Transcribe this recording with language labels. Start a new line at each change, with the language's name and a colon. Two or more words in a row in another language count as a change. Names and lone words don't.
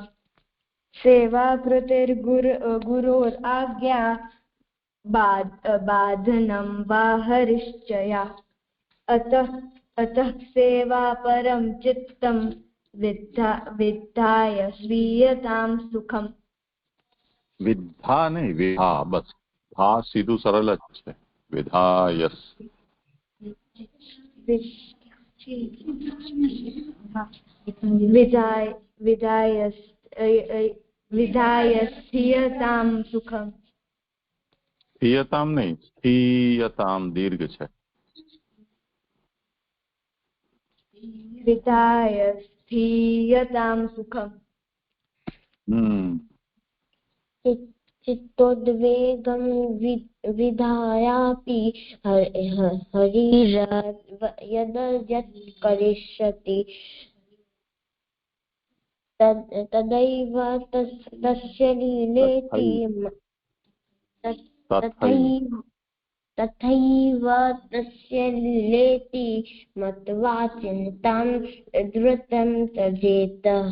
Sanskrit: सेवाकृतेर्गुरोराज्ञा बाधनं वा हरिश्चया। अतः सेवा परं चित्तं विद्धाय स्वीयतां सुखम।
Gujarati: વિદ્ધા નહીં વિધા, બસ ભા સીધું સરળ જ છે।
Sanskrit: વિધાયસ विधाय स्वीयतां सुखम।
Gujarati: સ્થિયતામ નહીં, સ્થિયતામ દીર્ઘ છે।
Sanskrit: विधाय स्थीयतां सुखम। चित्तोद्वेगं विधायापि हरिर्यद् करिष्यति तदैव तस्य लीलेति तथैव तस्य लीलेति मत्वा चिन्तां धृतं त्यजेत।